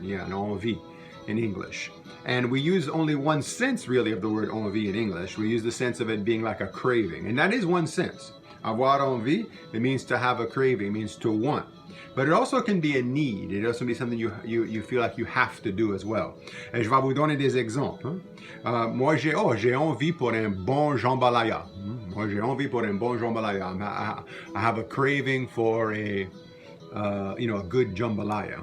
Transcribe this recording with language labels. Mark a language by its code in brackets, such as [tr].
[en] Yeah, an envie in English. And we use only one sense, really, of the word envie in English. We use the sense of it being like a craving. And that is one sense. Avoir envie, it means to have a craving, it means to want. But it also can be a need. It also can be something you feel like you have to do as well. [fr] Et je vais vous donner des exemples. Moi, j'ai envie pour un bon jambalaya. Moi, j'ai envie pour un bon jambalaya. [en] I have a craving for a good jambalaya.